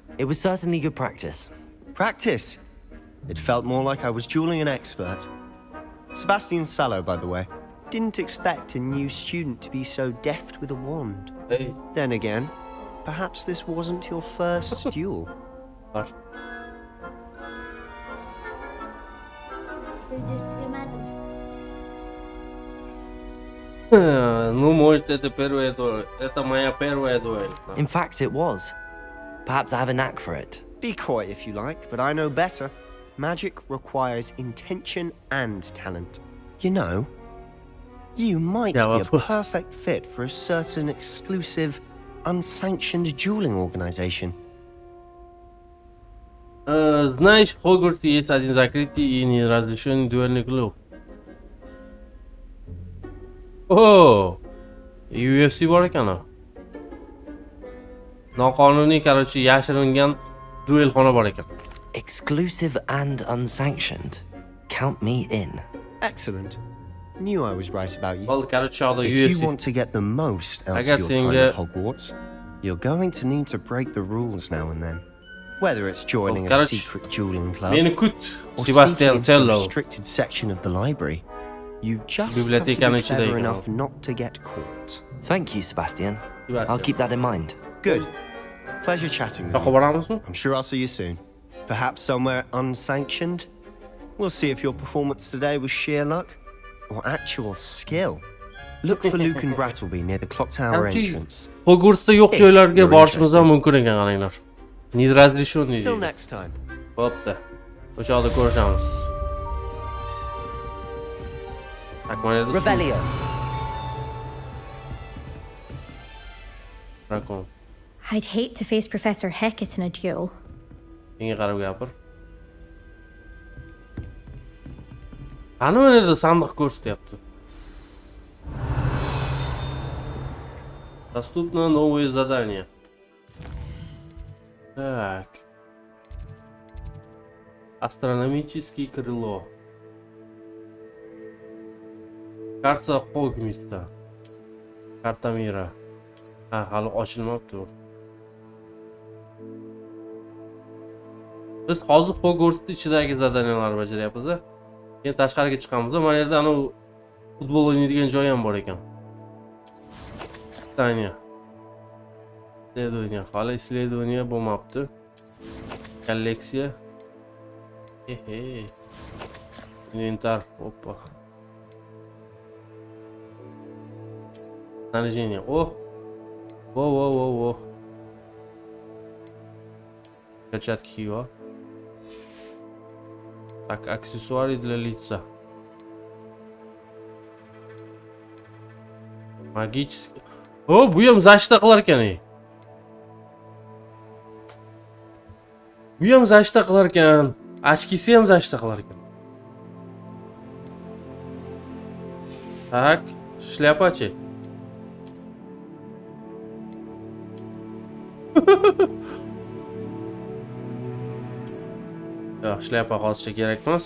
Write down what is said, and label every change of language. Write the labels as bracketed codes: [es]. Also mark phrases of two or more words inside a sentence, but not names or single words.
[en] It was certainly good practice. Practice? It felt more like I was dueling an expert. Sebastian Sallow, by the way. Didn't expect a new student to be so deft with a wand. Hey. Then again, perhaps this wasn't your first duel. What? [ru] Ну, может, это первая дуэль. Это моя первая дуэль. [en] In fact, it was. Perhaps I have a knack for it. Be coy if you like, but I know better. Magic requires intention and talent. You know, you might be a perfect fit for a certain exclusive, unsanctioned dueling organization. [ru] Знаешь, в Хогвартсе есть один закрытый и неразрешенный дуэльный клуб. [uz] О, UFC bor ekan. Noqonuniy, короче, yashiringan duelxona bor ekan. [en] Exclusive and unsanctioned. Count me in. Excellent. Knew I was right about you. Well, короче, if you want to get the most out of your time at Hogwarts, you're going to need to break the rules now and then. Whether it's joining a secret dueling club or sneaking into a restricted section of the library, you just have to be clever enough not to get caught. Thank you, Sebastian. I'll keep that in mind. Good. Pleasure chatting with you. I'm sure I'll see you soon. Perhaps somewhere unsanctioned. We'll see if your performance today was sheer luck or actual skill. Look for Luke and Brattleby near the clock tower entrance. [uz] Hogwartsda yo'q joylarga borishimiz ham mumkin ekan, qaranglar. [ru] Неразрешенный. [en] Till next time. [uz] Bo'pti. O'sha yoqda ko'rishamiz. [en] Revelio. I'd hate to face Professor Heckert in a duel. [uz] Menga qarab gapir. Ana bu yerda sandiq ko'rsatyapti. [ru] Доступно новые задания. Так. Астрономическое крыло. [uz] Karta Hogwarts'ta. Karta Mira. Ha, hali ochilmabdi u. Biz hozir Hogwarts'ning ichidagi zadaniyalarni bajaryapmiz. Keyin tashqariga chiqamiz. Mana yerda ana futbol o'ynaydigan joy ham bor ekan. [ru] Pitania. Исследование. [uz] Hali исследование bo'lmabdi. Kolleksiya. Inventar. [ru] Опа. Снаряжение. О! Во. Перчатки его. Так, аксессуары для лица. Магический. О, [uz] bu ham защита qilar ekan. Bu ham защита qilar ekan. Ochkisi ham защита qilar ekan. [ru] Так, шляпачи. [uz] Yo'q, shlyapa hozircha kerak emas.